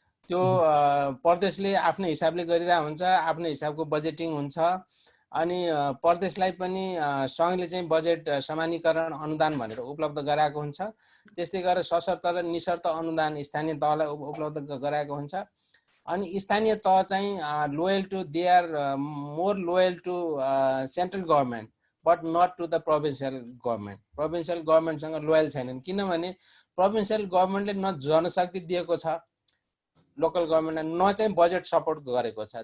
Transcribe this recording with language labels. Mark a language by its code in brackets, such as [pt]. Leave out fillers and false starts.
[ne] त्यो प्रदेशले आफ्नो हिसाबले गरिरहेको हुन्छ, आफ्नो हिसाबको बजेटिङ हुन्छ। अनि प्रदेशलाई पनि सङ्घले चाहिँ बजेट समानीकरण अनुदान भनेर उपलब्ध गराएको हुन्छ। त्यस्तै गरेर सशर्त र निशर्त अनुदान स्थानीय तहलाई उपलब्ध गराएको हुन्छ। अनि स्थानीय तह चाहिँ [en] Loyal to they are more loyal to central government but not to the provincial government. [ne] Provincial गभर्मेन्टसँग loyal छैनन्, किनभने प्रोभिन्सियल गभर्मेन्टले न जनशक्ति दिएको छ लोकल गभर्मेन्टलाई, न चाहिँ बजेट सपोर्ट गरेको छ।